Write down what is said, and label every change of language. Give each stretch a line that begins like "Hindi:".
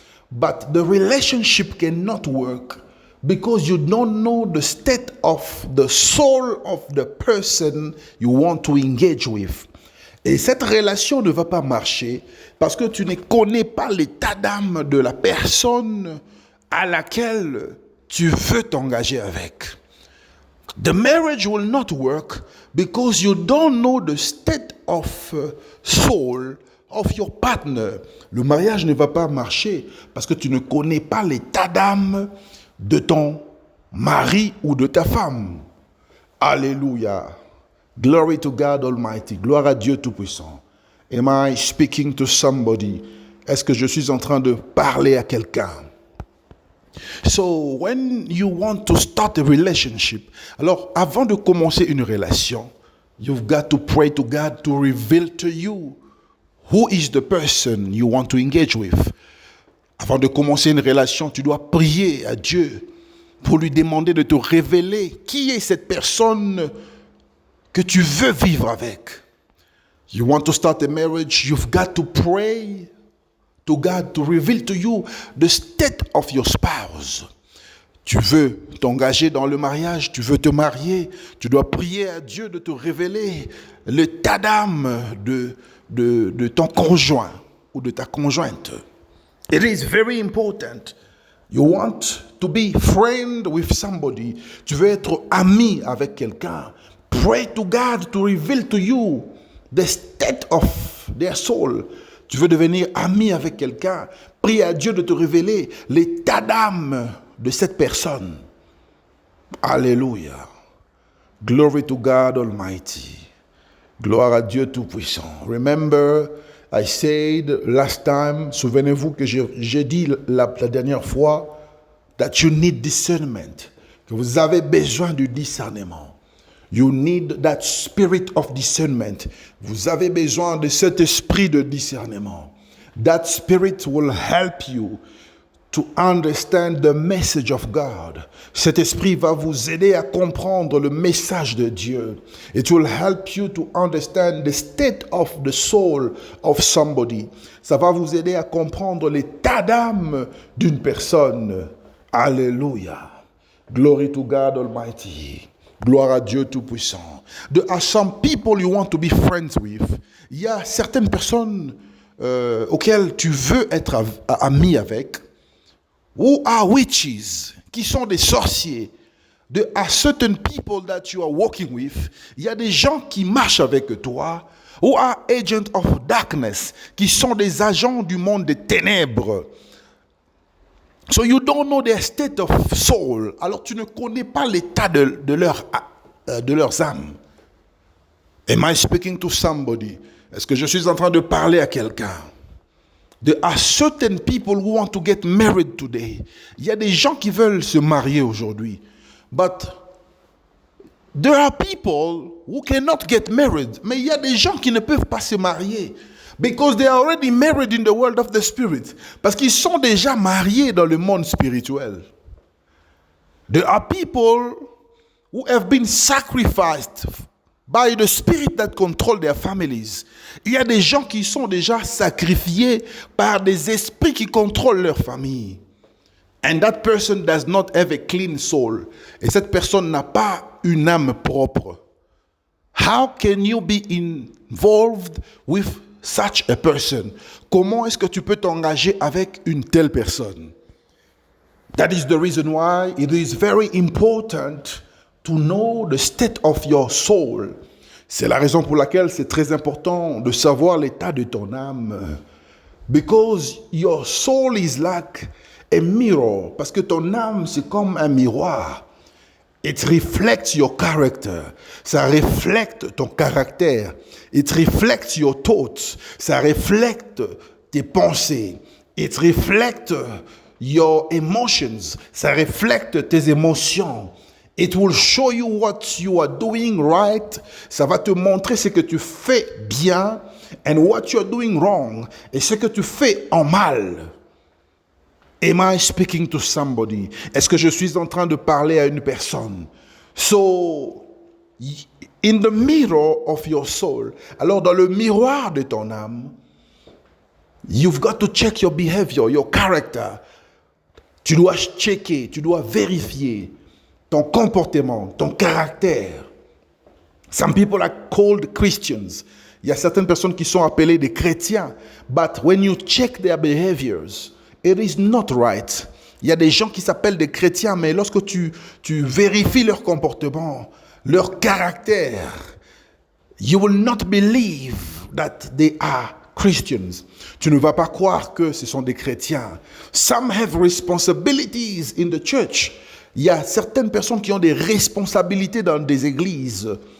English: But the relationship cannot work because you don't know the state of the soul of the person you want to engage with.
French: Et cette relation ne va pas marcher parce que tu ne connais pas l'état d'âme de la personne à laquelle tu veux t'engager avec.
English: The marriage will not work because you don't know the state of soul of your partner.
French: Le mariage ne va pas marcher parce que tu ne connais pas l'état d'âme de ton mari ou de ta femme. Alléluia.
English: Glory to God Almighty.
French: Gloire à Dieu Tout-Puissant.
English: Am I speaking to somebody?
French: Est-ce que je suis en train de parler à quelqu'un?
English: So, when you want to start a relationship,
French: alors avant de commencer une relation,
English: you've got to pray to God to reveal to you who is the person you want to engage with.
French: Avant de commencer une relation, tu dois prier à Dieu pour lui demander de te révéler qui est cette personne que tu veux vivre avec.
English: You want to start a marriage, you've got to pray to God to reveal to you the state of your spouse.
French: Tu veux t'engager dans le mariage, tu veux te marier, tu dois prier à Dieu de te révéler l'état d'âme de ton conjoint ou de ta conjointe.
English: It is very important. You want to be friend with somebody.
French: Tu veux être ami avec quelqu'un.
English: Pray to God to reveal to you the state of their soul.
French: Tu veux devenir ami avec quelqu'un. Prie à Dieu de te révéler l'état d'âme de cette personne. Alléluia.
English: Glory to God Almighty.
French: Gloire à Dieu Tout-Puissant.
English: Remember, I said last time,
French: souvenez-vous que j'ai dit la dernière fois,
English: that you need discernment,
French: que vous avez besoin du discernement.
English: You need that spirit of discernment.
French: Vous avez besoin de cet esprit de discernement.
English: That spirit will help you to understand the message of God.
French: Cet esprit va vous aider à comprendre le message de Dieu.
English: It will help you to understand the state of the soul of somebody.
French: Ça va vous aider à comprendre l'état d'âme d'une personne. Alléluia.
English: Glory to God Almighty.
French: Gloire à Dieu Tout-Puissant.
English: There are some people you want to be friends with.
French: Il y a certaines personnes auxquelles tu veux être ami avec.
English: Who are witches,
French: qui sont des sorciers.
English: There are certain people that you are working with.
French: Il y a des gens qui marchent avec toi.
English: Who are agents of darkness,
French: qui sont des agents du monde des ténèbres.
English: So you don't know their state of soul.
French: Alors tu ne connais pas l'état de leurs âmes.
English: Am I speaking to somebody?
French: Est-ce que je suis en train de parler à quelqu'un?
English: There are certain people who want to get married today.
French: Il y a des gens qui veulent se marier aujourd'hui.
English: But there are people who cannot get married.
French: Mais il y a des gens qui ne peuvent pas se marier.
English: Because they are already married in the world of the spirit.
French: Parce qu'ils sont déjà mariés dans le monde spirituel.
English: There are people who have been sacrificed by the spirit that control their families.
French: Il y a des gens qui sont déjà sacrifiés par des esprits qui contrôlent leur famille.
English: And that person does not have a clean soul.
French: Et cette personne n'a pas une âme propre.
English: How can you be involved with such a person?
French: Comment est-ce que tu peux t'engager avec une telle personne?
English: That is the reason why it is very important to know the state of your soul.
French: C'est la raison pour laquelle c'est très important de savoir l'état de ton âme.
English: Because your soul is like a mirror.
French: Parce que ton âme, c'est comme un miroir.
English: It reflects your character.
French: Ça reflète ton caractère.
English: It reflects your thoughts.
French: Ça reflète tes pensées.
English: It reflects your emotions.
French: Ça reflète tes émotions.
English: It will show you what you are doing right.
French: Ça va te montrer ce que tu fais bien
English: and what you are doing wrong
French: et ce que tu fais en mal.
English: Am I speaking to somebody?
French: Est-ce que je suis en train de parler à une personne?
English: So, in the mirror of your soul,
French: alors dans le miroir de ton âme,
English: you've got to check your behavior, your character.
French: Tu dois checker, tu dois vérifier ton comportement, ton caractère.
English: Some people are called Christians.
French: Il y a certaines personnes qui sont appelées des chrétiens.
English: But when you check their behaviors, it is not right.
French: Il y a des gens qui s'appellent des chrétiens, mais lorsque tu vérifies leur comportement, leur caractère,
English: you will not believe that they are Christians.
French: Tu ne vas pas croire que ce sont des chrétiens.
English: Some have responsibilities in the church.
French: Il y a certaines personnes qui ont des responsabilités dans des églises.